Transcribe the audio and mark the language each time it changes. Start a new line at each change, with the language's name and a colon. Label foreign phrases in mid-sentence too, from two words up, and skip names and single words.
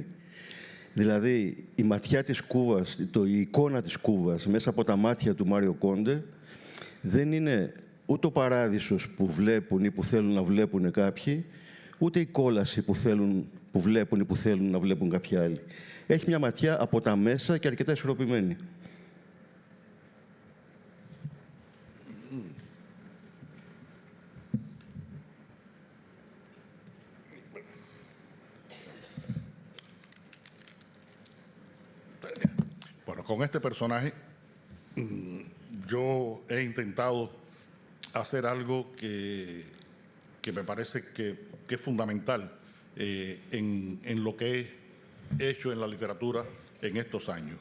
Greek: Δηλαδή, η ματιά της Κούβας, η εικόνα της Κούβας μέσα από τα μάτια του Μάριο Κόντε δεν είναι ούτε ο παράδεισος που βλέπουν ή που θέλουν να βλέπουν κάποιοι, ούτε η κόλαση που βλέπουν ή που θέλουν να βλέπουν κάποιοι άλλοι. Έχει μια ματιά από τα μέσα και αρκετά ισορροπημένη.
Spanish: Bueno, con este personaje yo he intentado hacer algo que me parece que es fundamental en lo que he hecho en la literatura en estos años.